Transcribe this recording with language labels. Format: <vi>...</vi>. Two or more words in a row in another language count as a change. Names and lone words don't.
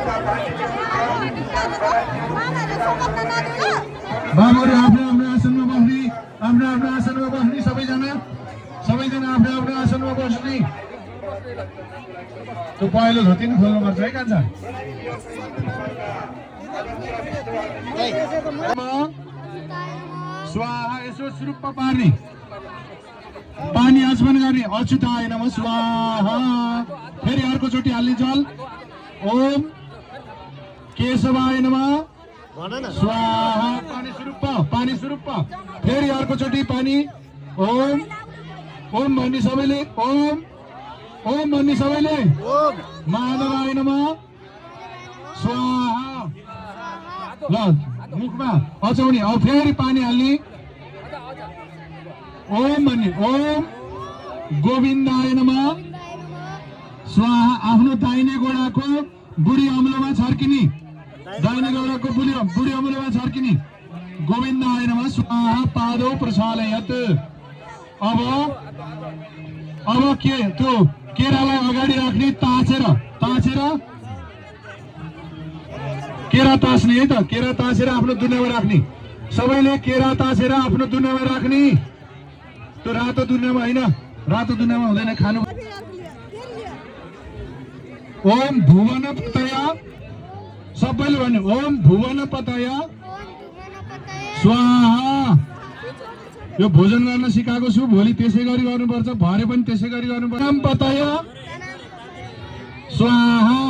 <ne>बाबुहरू आफ्नो आसनमा बस्ने, आफ्नो आसनमा बस्ने, सबैजना आफ्नो आसनमा बस्ने। त्यो पहेँलो धोती नि खोल्नु पर्छ है कान्छा। स्वाहा, यसो सुरुप्प पार्ने, पानी आचमन गर्ने।</ne> <sa>अच्युताय नमः स्वाहा।</sa> <ne>फेरि अर्कोचोटि हाल्ने जल।</ne> <sa>ओम केशवाय नमः स्वाहा।</sa> <ne>पानी सुरुप्प। फेरि अर्कोचोटि पानी। ओम भन्ने सबैले। ओम भन्ने सबैले।</ne> <sa>माधवाय नमः स्वाहा।</sa> <ne>ल मुखमा अचाउने। अब फेरि पानी हाल्ने। ओम भन्ने।</ne> <sa>ओम गोविन्दाय नमः स्वाहा।</sa> <ne>आफ्नो दाहिने गोडाको बुढी अम्लोमा छर्किने, दाहिने गोडाको बुढी अम्लोमा छर्किने।</ne> <sa>गोविन्दाय नमः स्वाहा। पादौ प्रसालयत।</sa> <ne>अब के त्यो केरालाई अगाडि राख्ने, ताछेर केरा तास्ने है त। केरा ताछेर आफ्नो दुनियाँमा राख्ने। सबैले केरा ताछेर आफ्नो दुनियाँमा राख्ने। त्यो रातो दुनियाँमा होइन, रातो दुनियाँमा हुँदैन खानु।</ne> <sa>ओम भुवन पतया,</sa> <ne>सबैले भन्ने।</ne> <sa>ओम भुवन पतया स्वाहा।</sa> <ne>यो भोजन गर्न सिकाएको छु, भोलि त्यसै गरी गर्नुपर्छ, भरे पनि त्यसै गरी गर्नुपर्छ।</ne> <sa>ओम पतया स्वाहा।</sa>